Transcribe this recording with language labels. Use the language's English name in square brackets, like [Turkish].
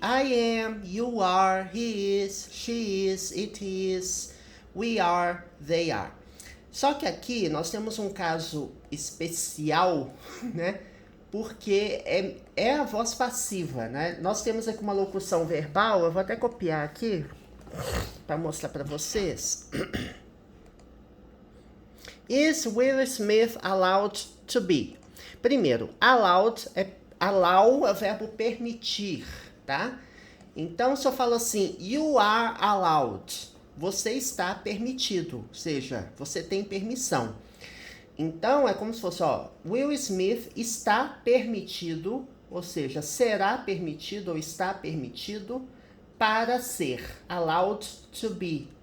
[English] I am, you are, he is, she is, it is, we are, they are. [Portuguese] Só que aqui nós temos um caso especial, né? Porque é a voz passiva, né? Nós temos aqui uma locução verbal, eu vou até copiar aqui para mostrar para vocês. [English] Is Will Smith allowed to be? [Portuguese] Primeiro, allowed allow é o verbo permitir, tá? Então, se eu falo assim, [English] you are allowed, [Portuguese] você está permitido, ou seja, você tem permissão. Então, é como se fosse, ó, Will Smith está permitido, ou seja, será permitido ou está permitido para ser, [English] allowed to be.